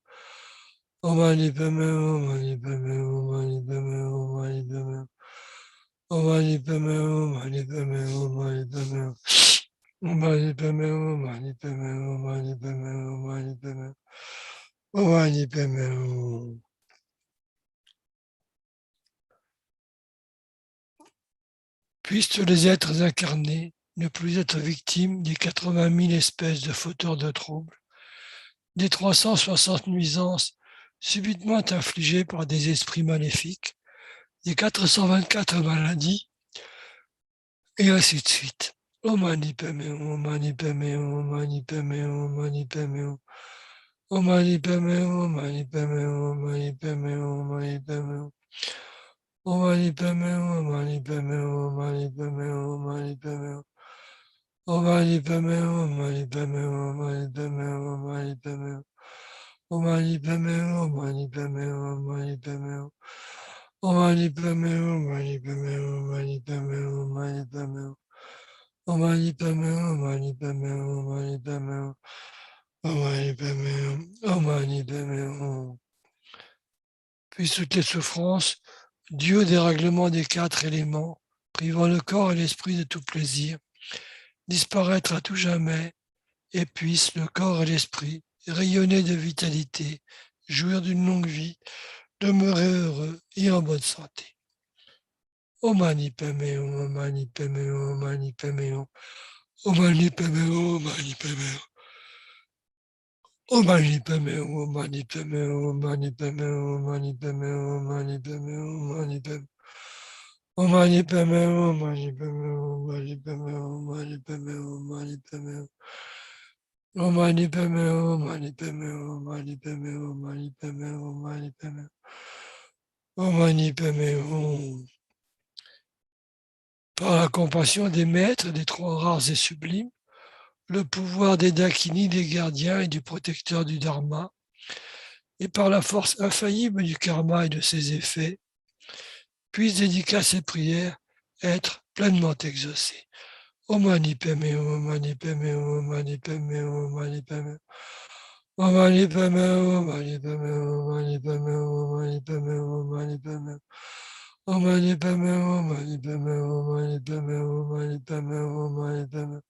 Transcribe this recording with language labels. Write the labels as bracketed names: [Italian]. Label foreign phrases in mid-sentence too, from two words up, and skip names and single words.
[Sanskrit] ॐ मणि पद्मे हूँ, ॐ मणि पद्मे हूँ, ॐ मणि पद्मे हूँ, ॐ मणि पद्मे हूँ. ॐ मणि पद्मे हूँ, ॐ मणि पद्मे हूँ, ॐ मणि पद्मे हूँ. ॐ मणि पद्मे हूँ, ॐ मणि पद्मे हूँ, ॐ मणि पद्मे हूँ, ॐ मणि पद्मे हूँ. ॐ मणि पद्मे हूँ. [French] Puissent tous les êtres incarnés ne plus être victimes des 80 000 espèces de fauteurs de troubles, des 360 nuisances subitement infligées par des esprits maléfiques, des 424 maladies, et ainsi de suite. [Sanskrit] ॐ मणि पद्मे हूँ, ॐ मणि पद्मे हूँ, ॐ मणि पद्मे हूँ, ॐ मणि पद्मे हूँ. ॐ मणि पद्मे हूँ, ॐ मणि पद्मे हूँ, ॐ मणि पद्मे हूँ, ॐ मणि पद्मे हूँ. ॐ मणि पद्मे हूँ, ॐ मणि पद्मे हूँ, ॐ मणि पद्मे हूँ, ॐ मणि पद्मे हूँ. ॐ मणि पद्मे हूँ, ॐ मणि पद्मे हूँ, ॐ मणि पद्मे हूँ, ॐ मणि पद्मे हूँ. ॐ मणि पद्मे हूँ, ॐ मणि पद्मे हूँ, ॐ मणि पद्मे हूँ. ॐ मणि पद्मे हूँ, ॐ मणि पद्मे हूँ, ॐ मणि पद्मे हूँ, ॐ मणि पद्मे हूँ. ॐ मणि पद्मे हूँ, ॐ मणि पद्मे हूँ, ॐ मणि पद्मे हूँ. ॐ मणि पद्मे हूँ, ॐ मणि पद्मे हूँ. [French] Puis toutes les souffrances dues au dérèglement des 4 éléments, privant le corps et l'esprit de tout plaisir, disparaître à tout jamais, et puissent le corps et l'esprit rayonner de vitalité, jouir d'une longue vie, demeurer heureux et en bonne santé. [Sanskrit] ॐ मणि पद्मे हूँ, ॐ मणि पद्मे हूँ, ॐ मणि पद्मे हूँ. ॐ मणि पद्मे हूँ, ॐ मणि पद्मे हूँ। ॐ मणि पद्मे हूँ, ॐ मणि पद्मे हूँ, ॐ मणि पद्मे हूँ, ॐ मणि पद्मे हूँ, ॐ मणि पद्मे हूँ, ॐ मणि पद्मे हूँ. ॐ मणि पद्मे हूँ, ॐ मणि पद्मे हूँ, ॐ मणि पद्मे हूँ, ॐ मणि पद्मे हूँ, ॐ मणि पद्मे हूँ. ॐ मणि पद्मे हूँ, ॐ मणि पद्मे हूँ, ॐ मणि पद्मे हूँ, ॐ मणि पद्मे हूँ, ॐ मणि पद्मे हूँ. ॐ मणि पद्मे हूँ. [French] Par la compassion des maîtres, des trois rares et sublimes, le pouvoir des Dakini, des gardiens et du protecteur du Dharma, et par la force infaillible du karma et de ses effets, puissent dédicaces et prières être pleinement exaucées. [Sanskrit] ॐ मणि पद्मे हूँ, ॐ मणि पद्मे हूँ, ॐ मणि पद्मे हूँ, ॐ मणि पद्मे हूँ. ॐ मणि पद्मे हूँ, ॐ मणि पद्मे हूँ, ॐ मणि पद्मे हूँ, ॐ मणि पद्मे हूँ, ॐ मणि पद्मे हूँ. ॐ मणि पद्मे हूँ, ॐ मणि पद्मे हूँ, ॐ मणि पद्मे हूँ, ॐ मणि पद्मे हूँ, ॐ मणि पद्मे हूँ.